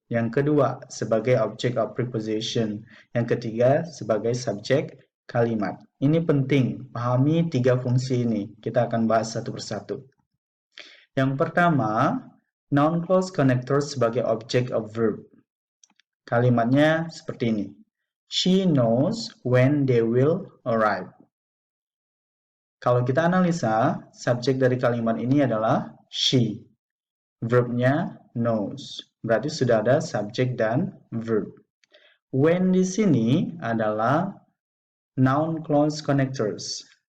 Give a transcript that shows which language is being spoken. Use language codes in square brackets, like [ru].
[id] Yang kedua, sebagai object of preposition. Yang ketiga, sebagai subjek kalimat. Ini penting, pahami tiga fungsi ini. Kita akan bahas satu persatu. Yang pertama, noun clause connectors sebagai object of verb. Kalimatnya seperti ini. [en] She knows when they will arrive. [id] Kalau kita analisa, subjek dari kalimat ini adalah she. Verbnya knows. Berarti sudah ada subjek dan verb. When di sini adalah noun clause connectors.